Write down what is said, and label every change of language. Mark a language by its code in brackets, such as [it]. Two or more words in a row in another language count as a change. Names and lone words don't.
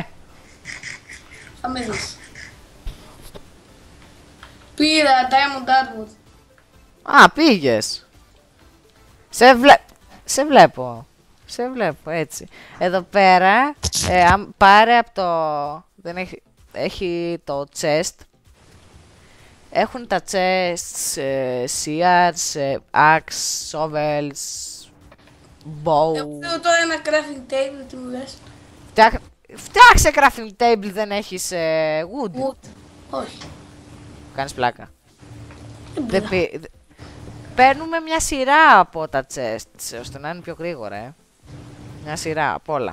[el] Θα με δεις. Πήρα [en] Diamond Armor. [el] Α, πήγες. Σε βλέπω. Σε βλέπω, έτσι. Εδώ πέρα, πάρε από το... Δεν έχει... Έχει το chest. Έχουν τα [en] chests, shears, axe, shovels, bow. [el] Εγώ θέλω τώρα ένα [en] crafting table, [el] τι μου λες. Φτιάξε [en] crafting table, [el] δεν έχεις wood. Wood. Όχι. Κάνεις πλάκα. Δεν μπορώ. Παίρνουμε μια σειρά από τα chests, ώστε να είναι πιο γρήγορα, Μια σειρά από όλα.